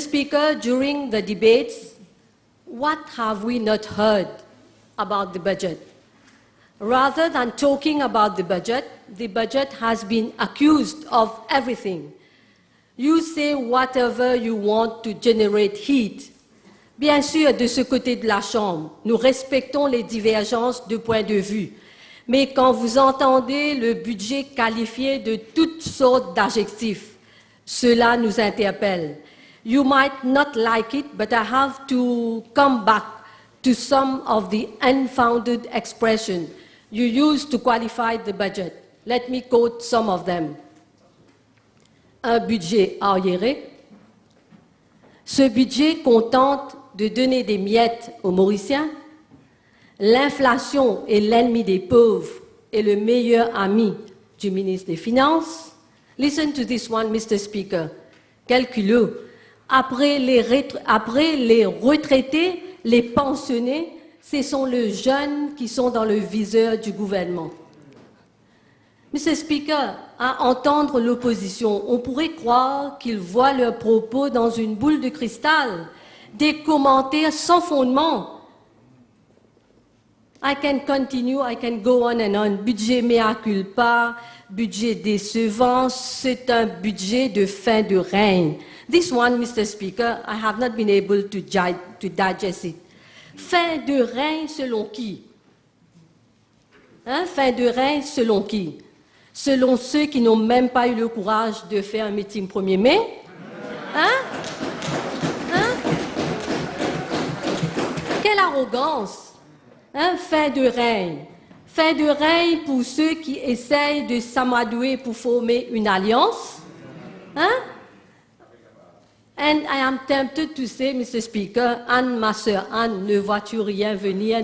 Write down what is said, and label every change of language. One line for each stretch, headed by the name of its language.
English: Speaker, during the debates, what have we not heard about the budget? Rather than talking about the budget has been accused of everything. You say whatever you want to generate heat.
French: Bien sûr, de ce côté de la Chambre, nous respectons les divergences de point de vue. Mais quand vous entendez le budget qualifié de toutes sortes d'adjectifs, cela nous interpelle.
English: You might not like it, but I have to come back to some of the unfounded expressions you used to qualify the budget. Let me quote some of them.
French: Un budget arriéré. Ce budget contente de donner des miettes aux Mauriciens. L'inflation est l'ennemi des pauvres et le meilleur ami du ministre des Finances.
English: Listen to this one, Mr. Speaker. Calculeux.
French: Après les retraités, les pensionnés, ce sont les jeunes qui sont dans le viseur du gouvernement. Mr. Speaker, à entendre l'opposition, on pourrait croire qu'ils voient leurs propos dans une boule de cristal, des commentaires sans fondement.
English: I can continue, I can go on and on.
French: Budget mea culpa, budget décevant, c'est un budget de fin de règne.
English: This one, Mr. Speaker, I have not been able to digest it.
French: Fin de règne selon qui? Hein? Fin de règne selon qui? Selon ceux qui n'ont même pas eu le courage de faire un meeting 1er mai? Hein? Hein? Quelle arrogance! Hein? Fin de règne. Fin de règne pour ceux qui essayent de s'amadouer pour former une alliance? Hein?
English: And I am tempted to say, Mr.
French: Speaker, Anne, ma sœur Anne, ne vois-tu rien venir?